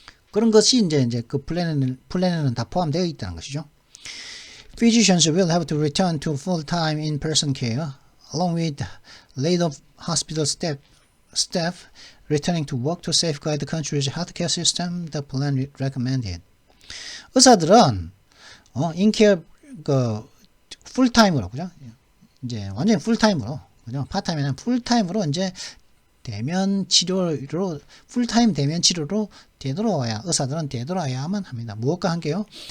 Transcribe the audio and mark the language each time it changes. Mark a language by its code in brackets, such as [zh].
[ko] 그런 것이 이제 그 플랜에는 다 포함되어 있다는 것이죠. [en] Physicians will have to return to full-time in-person care, along with laid-off hospital staff returning to work to safeguard the country's healthcare system. The plan recommended. [ko] 의사들은 인케어 그 풀타임으로, 그죠? 이제 완전히 풀타임으로, 그죠? 파타임이 아니라 풀타임으로 이제 대면 치료로, 풀타임 대면 치료로 되돌아와야, 의사들은 되돌아와야만 합니다. 무엇과 함께요?